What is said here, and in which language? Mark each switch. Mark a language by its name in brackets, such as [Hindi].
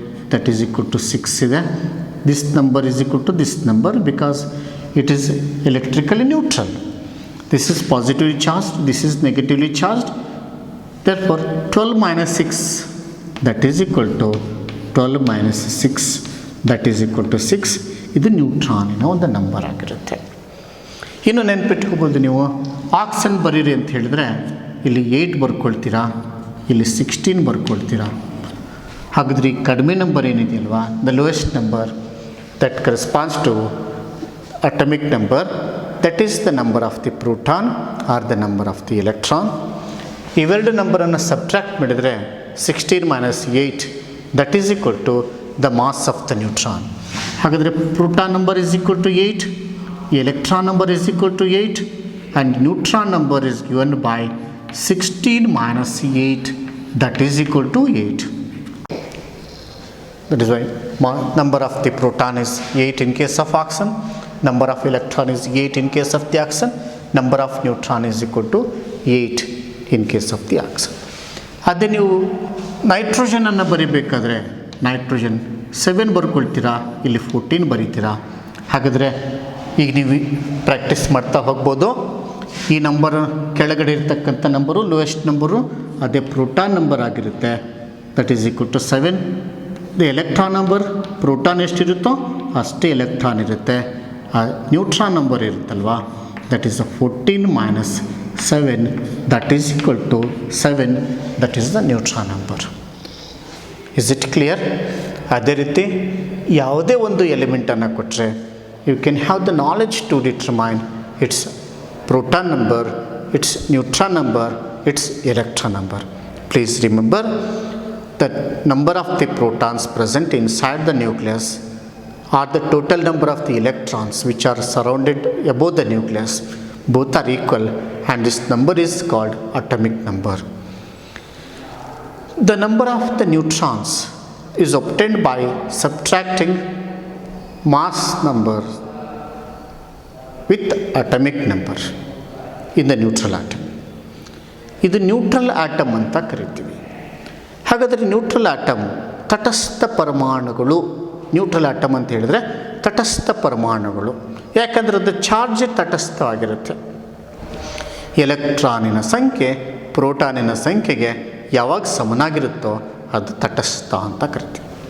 [English] that is equal to 6 [Kannada] ಇದೆ. [English] This number is equal to this number because it is electrically neutral. This is positively charged, this is negatively charged. Therefore 12 minus 6 that is equal to 12 minus 6 that is equal to 6. [Kannada] ಇದು ನ್ಯೂಟ್ರಾನಿನ ಒಂದು number ಆಗಿರುತ್ತೆ. ಇನ್ನು ನೆನ್ಪಿಟ್ಕೋಬೋದು ನೀವು, ಆಕ್ಸನ್ ಬರೀರಿ ಅಂತ ಹೇಳಿದ್ರೆ ಇಲ್ಲಿ 8 ಬರ್ಕೊಳ್ತೀರಾ, ಇಲ್ಲಿ 16 ಬರ್ಕೊಳ್ತೀರಾ. ಹಾಗಾದ್ರೆ ಈ ಕಡಿಮೆ number ಏನಿದೆಯಲ್ವಾ, [English] The lowest number that corresponds to atomic number, that is the number of the proton or the number of the electron. [Kannada] ಇವೆರಡು ನಂಬರನ್ನು ಸಬ್ಟ್ರಾಕ್ಟ್ ಮಾಡಿದರೆ [English] 16 minus 8 that is equal to the mass of the neutron. [Kannada] ಹಾಗಾದರೆ [English] Proton number is equal to 8, electron number is equal to 8 and neutron number is given by 16 minus 8 that is equal to 8. That is why number of the proton is 8 in case of oxygen, number of electron is 8 in case of the oxygen, number of neutron is equal to 8 in case of the oxygen. [Kannada] ಅದೇ ನೀವು ನೈಟ್ರೋಜನನ್ನು ಬರೀಬೇಕಾದ್ರೆ nitrogen 7 ಬರ್ಕೊಳ್ತೀರಾ, ಇಲ್ಲಿ 14 ಬರೀತೀರಾ. ಹಾಗಾದರೆ ಈಗ ನೀವು practice ಮಾಡ್ತಾ ಹೋಗ್ಬೋದು. ಈ number ಕೆಳಗಡೆ ಇರ್ತಕ್ಕಂಥ ನಂಬರು ಲೋಯೆಸ್ಟ್ ನಂಬರು ಅದೇ ಪ್ರೋಟಾನ್ ನಂಬರ್ ಆಗಿರುತ್ತೆ. [English] That is equal to 7. [Kannada] The electron number proton ಎಷ್ಟಿರುತ್ತೋ ಅಷ್ಟೇ ಎಲೆಕ್ಟ್ರಾನ್ ಇರುತ್ತೆ. ಆ ನ್ಯೂಟ್ರಾನ್ ನಂಬರ್ ಇರುತ್ತಲ್ವಾ, [English] That is 14 minus 7 that is equal to 7. That is the neutron number. Is it clear? [Kannada] ಅದೇ ರೀತಿ ಯಾವುದೇ ಒಂದು ಎಲಿಮೆಂಟನ್ನು ಕೊಟ್ಟರೆ [English] You can have the knowledge to determine its proton number, its neutron number, its electron number. Please remember the number of the protons present inside the nucleus or the total number of the electrons which are surrounded above the nucleus, both are equal and this number is called atomic number. The number of the neutrons is obtained by subtracting mass number with atomic number in the neutral atom. [Kannada] ಇದು neutral atom ಅಂತ ಕರಿತೀವಿ. ಹಾಗಾದರೆ neutral atom ತಟಸ್ಥ ಪರಮಾಣುಗಳು. Neutral atom ಅಂತ ಹೇಳಿದರೆ ತಟಸ್ಥ ಪರಮಾಣುಗಳು, ಯಾಕಂದರೆ ಅದು ಚಾರ್ಜ್ ತಟಸ್ಥವಾಗಿರುತ್ತೆ. ಎಲೆಕ್ಟ್ರಾನಿನ ಸಂಖ್ಯೆ ಪ್ರೋಟಾನಿನ ಸಂಖ್ಯೆಗೆ ಯಾವಾಗ ಸಮನಾಗಿರುತ್ತೋ ಅದು ತಟಸ್ಥ ಅಂತ ಕರಿತೀವಿ.